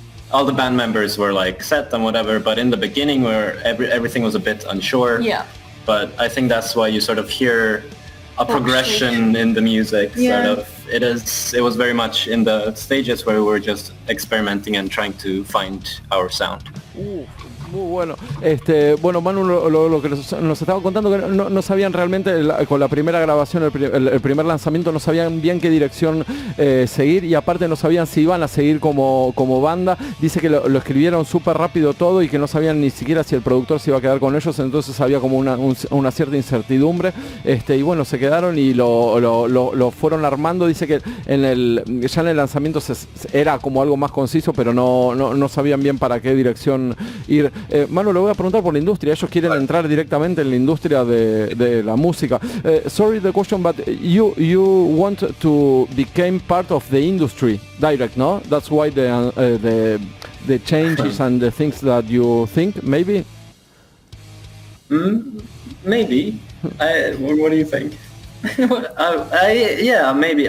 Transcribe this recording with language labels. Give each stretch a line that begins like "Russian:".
English: All the band members were like set and whatever, but in the beginning where everything was a bit unsure. Yeah. But I think that's why you sort of hear a progression in the music. Yeah. Sort of. It was very much in the stages where we were just experimenting and trying to find our sound.
Spanish: Muy bueno. Bueno, Manu lo que nos estaba contando que no sabían realmente con la primera grabación, el primer lanzamiento, no sabían bien qué dirección seguir y aparte no sabían si iban a seguir como banda. Dice que lo escribieron súper rápido todo y que no sabían ni siquiera si el productor se iba a quedar con ellos, entonces había como una cierta incertidumbre. Y bueno, se quedaron y lo fueron armando. Dice que ya en el lanzamiento era como algo más conciso, pero no sabían bien para qué dirección ir. Manu, le voy a preguntar por la industria. Ellos quieren entrar directamente en la industria de la música.
English: Sorry the question, but you want to become part of the industry direct, no? That's why the changes and the things that you think, maybe? Maybe. What do you think? Yeah, maybe.